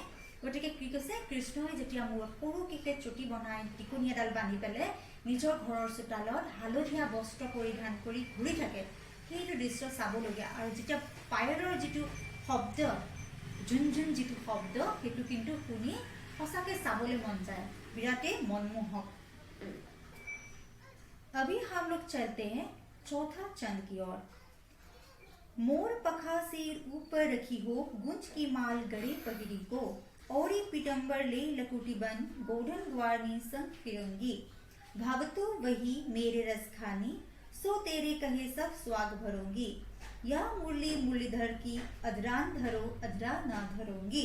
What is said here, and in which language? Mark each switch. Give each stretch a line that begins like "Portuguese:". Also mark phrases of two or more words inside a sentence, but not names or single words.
Assamese: গতিকে কি কৈছে, কৃষ্ণই যেতিয়া মূৰত সৰুকে চুটি বনাই টিকনি এডাল বান্ধি পেলাই নিজৰ ঘৰৰ চোতালত হালধীয়া বস্ত্ৰ পৰিধান কৰি ঘূৰি থাকে, সেইটো দৃশ্য চাবলগীয়া। আৰু যেতিয়া পায়লৰ যিটো শব্দ, ঝুনঝুন যিটো শব্দ, সেইটো কিন্তু শুনি সঁচাকৈ চাবলৈ মন যায়, বিৰাটেই মনমোহক।
Hindi: अभी हम लोग चलते हैं चौथा चंद की ओर।
Braj: मोर पखा सिर ऊपर रखी हो, गुंज की माल गड़े पगड़ी को, औरी पीतंबर ले लकुटी बन, गोधन ग्वारनी संग फिरंगी, भावतो वही मेरे रस खानी, सो तेरे कहे सब स्वाग भरूंगी, या मुरली मुरलीधर की अधरान धरो अधरा ना धरूंगी।